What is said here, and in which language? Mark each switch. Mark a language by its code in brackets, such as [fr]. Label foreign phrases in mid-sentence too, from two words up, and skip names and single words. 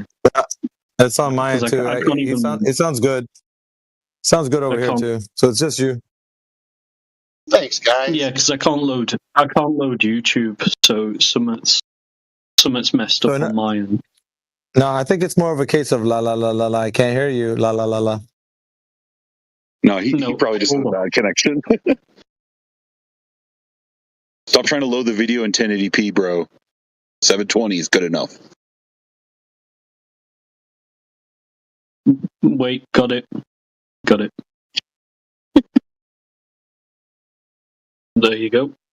[en] It's on my end too. It sounds good. Sounds good over here too. So it's just you. Thanks, guys. Yeah, because I can't load YouTube, so something's messed up on my end. No, I think it's more of a case of la la la la la. I can't hear you. La la la la. No, he probably just has a bad connection. Stop trying to load the video in 1080p, bro. 720 is good enough. Wait, got it. There you go.